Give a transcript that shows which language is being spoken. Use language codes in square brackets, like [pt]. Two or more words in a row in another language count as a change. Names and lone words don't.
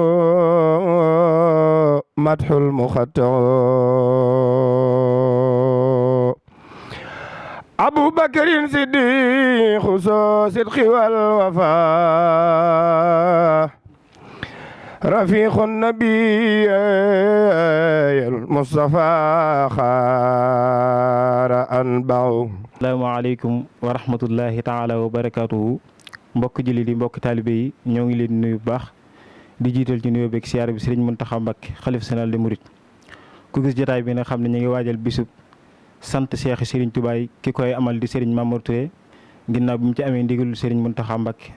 [ar] مدح المختار أبو بكر صديق صدق والوفاء رفيق النبي المصطفى خار أنبع. السلام عليكم ورحمة الله تعالى وبركاته. [wo] mbokk jullit yi mbokk taalibe yi ñoo ngi leen nuyu bu baax di jiital ci nuyoo beeg siyaare bi Serigne Mountakha Mbacké xalif [fr] général des mourides [wo] ku gis jotaay bi nag xam ne ñu ngi waajal bisub sant Cheikh Serigne Touba yi ki koy amal di Serigne Mamour Touré ginnaaw bi mu ci amee ndigalul Serigne Mountakha Mbacké